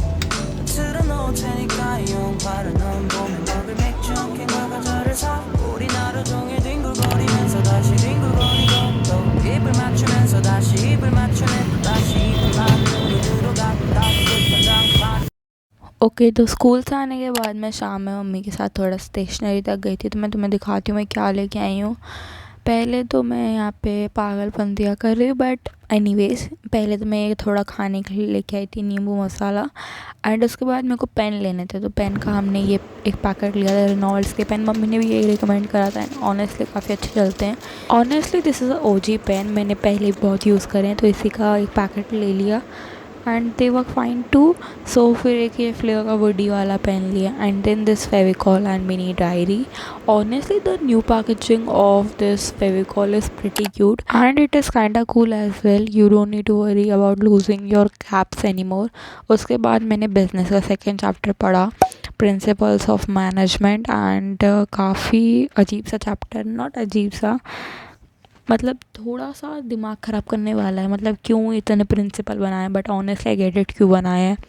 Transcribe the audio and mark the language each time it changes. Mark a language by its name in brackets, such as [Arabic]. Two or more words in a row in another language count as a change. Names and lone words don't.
[Korean] 틀어놓을 테니까 이 영화를 넌 보면 먹을 맥주 캔과 과자를 사 우리 하루 종일 뒹굴거리면서 다시 뒹굴거리고 또 입을 맞추면서 다시 입을 맞추네 또 다시 입을 맞추고 들어가고 다시 끝장 [Hindi] ओके तो स्कूल से आने के बाद मैं शाम में मम्मी के साथ थोड़ा स्टेशनरी तक गई थी। तो मैं तुम्हें दिखाती हूँ मैं क्या लेके आई हूँ। पहले तो मैं यहाँ पे पागलपंतियाँ कर रही हूँ [English] but anyways [Hindi] पहले तो मैं थोड़ा खाने के लिए लेके आई थी नींबू मसाला एंड उसके बाद मेरे को पेन लेने थे। तो पेन का हमने ये एक पैकेट लिया था रेनॉल्ड्स के पेन। मम्मी ने भी यही रिकमेंड करा था [English] and honestly [Hindi] काफ़ी अच्छे चलते हैं। [English] honestly this is a OG pen, [Hindi] मैंने पहले बहुत यूज़ करे हैं तो इसी का एक पैकेट ले लिया [English] and they work fine too. [Hindi] सो फिर एक ये फ्लेवर का वुडी वाला पेन लिया [English] and then this Fevicol and mini diary. Honestly the new packaging of this Fevicol is pretty cute and it is kinda cool as well. You don't need to worry about losing your caps any more. [Hindi] उसके बाद मैंने बिजनेस का [English] second chapter [Hindi] पढ़ा, [English] principles of management [Hindi] एंड काफ़ी अजीब सा चैप्टर, नॉट अजीब सा मतलब थोड़ा सा दिमाग ख़राब करने वाला है। मतलब क्यों इतने प्रिंसिपल बनाए, [English] but honestly I get it [Hindi] क्यों बनाए हैं।